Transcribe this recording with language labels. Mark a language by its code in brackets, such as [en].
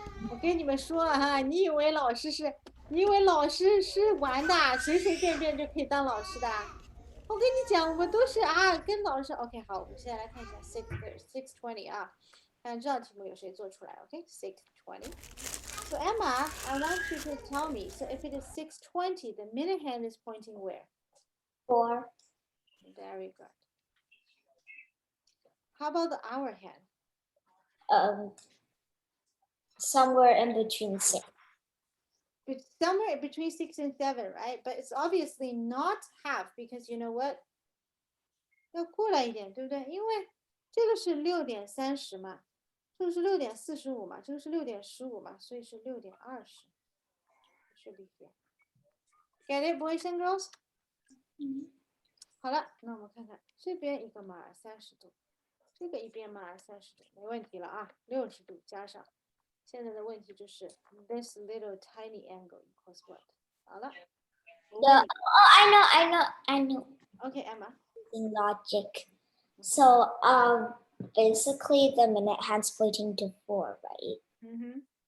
[zh] 我跟你们说哈，你以为老师是玩的，随随便便就可以当老师的？我跟你讲，我们都是啊，跟老师 OK 好，我们现在来看一下 620啊，看这道题目有谁做出来 ？OK，620。 [en] So Emma, I want you to tell me. So if it is 6:20, the minute hand is pointing where? 4. Very good. How about the hour hand? Somewhere in between 6. It's somewhere between 6 and 7, right? But it's obviously not half because you know what? [zh] 要过来一点，对不对？因为这个是6:30嘛，这个是6:45嘛，这个是6:15嘛，所以是6:20。 [en] Should be here. Get it, boys and girls? [zh] 好了，那我们看看这边一个马尔30度，这个一边马尔30度，没问题了啊，60度加上。现在的问题就是 [en] this little tiny angle equals what？ [zh] 好了。 [en] Oh, I know. Okay, Emma. In logic. So, basically the minute hand's pointing to 4, right? Mm-hmm.